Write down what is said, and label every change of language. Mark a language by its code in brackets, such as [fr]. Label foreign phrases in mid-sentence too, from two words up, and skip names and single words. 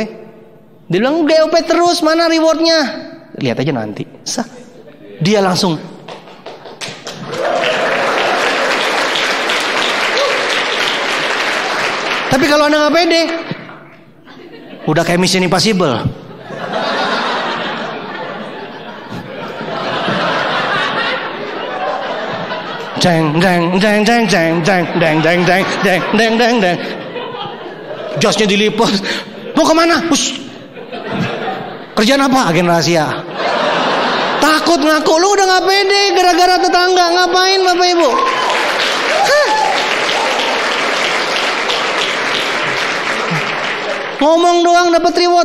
[id] Dia bilang GOP terus, mana rewardnya? Lihat aja nanti. Dia langsung. Tapi kalau Anda nggak pede, udah kayak Mission Impossible. Jeng jeng jeng jeng jeng jeng jeng jeng jeng jeng jeng jeng jeng. Josnya diliput. Mau kemana? Kerjaan apa? Agen rahasia. Takut ngaku, lu udah gak pede gara-gara tetangga. Ngapain Bapak Ibu? Ngomong doang dapat reward.